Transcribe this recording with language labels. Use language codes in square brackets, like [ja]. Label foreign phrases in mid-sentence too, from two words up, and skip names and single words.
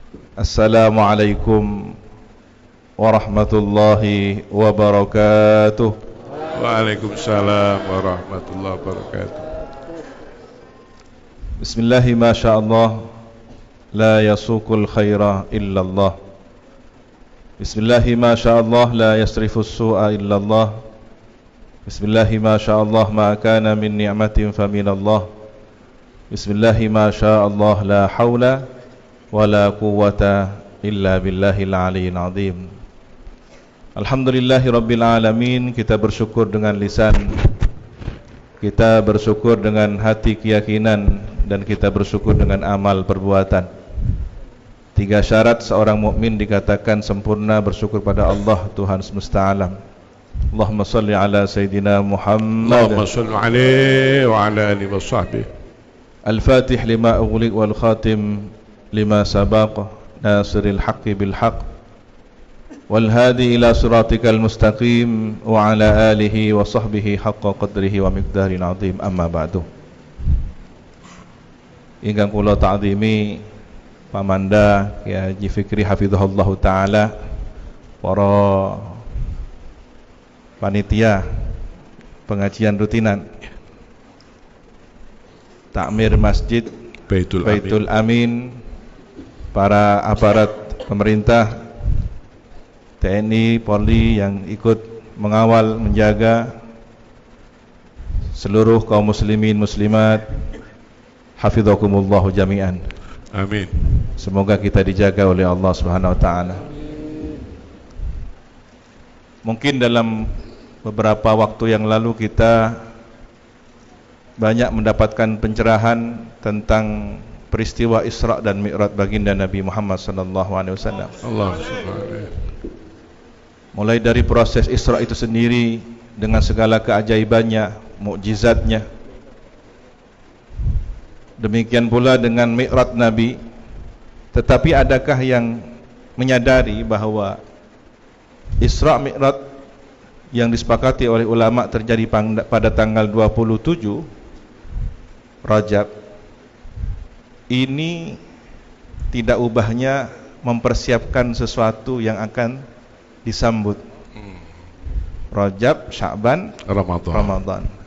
[ar] السلام عليكم ورحمة الله وبركاته. وعليكم السلام ورحمة الله وبركاته. بسم الله ما شاء الله لا يسوق الخير إلا الله. بسم الله ما شاء الله لا يصرف السوء إلا الله. بسم الله ما شاء الله ما كان من نعمة فمن الله. بسم الله ما شاء الله لا حول ولا قوة إلا بالله العلي العظيم. الحمد لله رب العالمين. [id] Kita bersyukur dengan lisan, kita bersyukur dengan hati keyakinan, dan kita bersyukur dengan amal perbuatan. 3 syarat seorang mukmin dikatakan sempurna: bersyukur pada Allah Tuhan semesta alam. [ar] اللهم صل على سيدنا محمد. اللهم صل عليه وعلى آله وصحبه. الفاتح لما أغلق والخاتم لما سبق ناصر الحق بالحق والهادي إلى صراطك المستقيم وعلى آله وصحبه حق قدره ومقداره العظيم أما بعد. [jv] Ingkang kula ta'zimi Pamanda Kyai Haji Fikri [ar] حفظه الله تعالى, [jv] para [id] panitia pengajian rutinan takmir Masjid Baitul Amin, para aparat pemerintah, TNI, Polri yang ikut mengawal, menjaga, seluruh kaum muslimin muslimat, [ar] حفظكم الله جميعا. [id] Amin. Semoga kita dijaga oleh Allah [ar] سبحانه وتعالى. [id] Mungkin dalam beberapa waktu yang lalu kita banyak mendapatkan pencerahan tentang peristiwa Isra dan Mi'raj baginda Nabi Muhammad [ar] صلى الله عليه وسلم. الله سبحانه. [id] Mulai dari proses Isra itu sendiri dengan segala keajaibannya, mukjizatnya. Demikian pula dengan Mi'raj Nabi. Tetapi adakah yang menyadari bahwa Isra Mi'raj yang disepakati oleh ulama terjadi pada tanggal 27 Rajab ini tidak ubahnya mempersiapkan sesuatu yang akan disambut Rajab, Sya'ban, Ramadan.